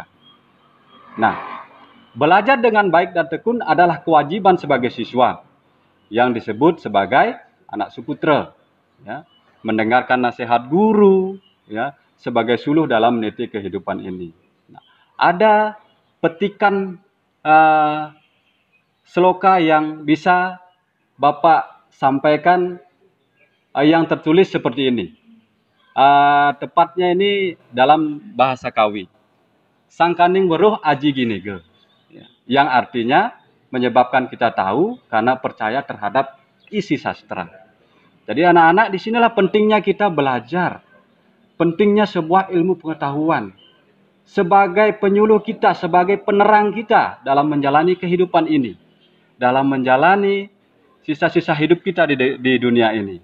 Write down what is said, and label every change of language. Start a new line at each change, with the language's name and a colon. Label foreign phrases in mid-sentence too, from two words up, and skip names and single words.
Indonesian: Nah, belajar dengan baik dan tekun adalah kewajiban sebagai siswa yang disebut sebagai anak suputra, ya, mendengarkan nasihat guru, ya, sebagai suluh dalam meniti kehidupan ini. Nah, ada petikan sloka yang bisa Bapak sampaikan yang tertulis seperti ini. Tepatnya ini dalam bahasa Kawi.
Kawi: Sangkaning weruh aji ginege,
Indonesian: yang artinya menyebabkan kita tahu karena percaya terhadap isi sastra. Jadi anak-anak, disinilah pentingnya kita belajar, pentingnya sebuah ilmu pengetahuan sebagai penyuluh kita, sebagai penerang kita dalam menjalani kehidupan ini, dalam menjalani sisa-sisa hidup kita di dunia ini.